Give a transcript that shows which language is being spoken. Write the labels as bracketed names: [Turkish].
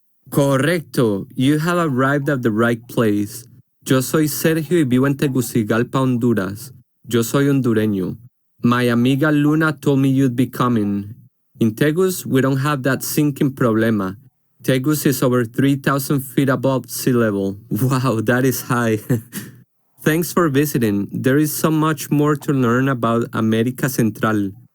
[English] Correcto, you have arrived at the right place. [Spanish] Yo soy Sergio y vivo en Tegucigalpa, Honduras. Yo soy hondureño. [English] My amiga Luna told me you'd be coming. In Tegus, we don't have that sinking problema. Tegus is over 3,000 feet above sea level. Wow, that is high. Thanks for visiting. There is so much more to learn about America Central.